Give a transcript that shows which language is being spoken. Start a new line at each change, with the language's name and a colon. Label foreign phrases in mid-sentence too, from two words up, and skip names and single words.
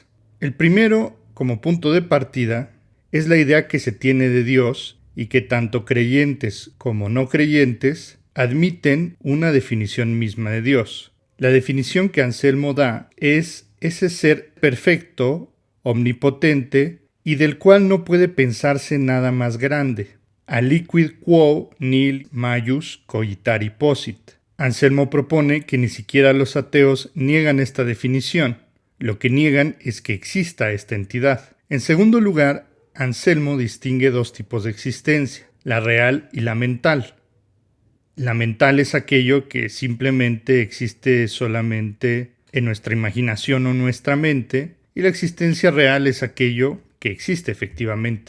Spanish: El primero, como punto de partida, es la idea que se tiene de Dios y que tanto creyentes como no creyentes admiten una definición misma de Dios. La definición que Anselmo da es ese ser perfecto, omnipotente, y del cual no puede pensarse nada más grande.
Latin: Aliquid quo nihil maius cogitari possit.
Spanish: Anselmo propone que ni siquiera los ateos niegan esta definición. Lo que niegan es que exista esta entidad. En segundo lugar, Anselmo distingue dos tipos de existencia, la real y la mental. La mental es aquello que simplemente existe solamente en nuestra imaginación o nuestra mente, y la existencia real es aquello que existe efectivamente.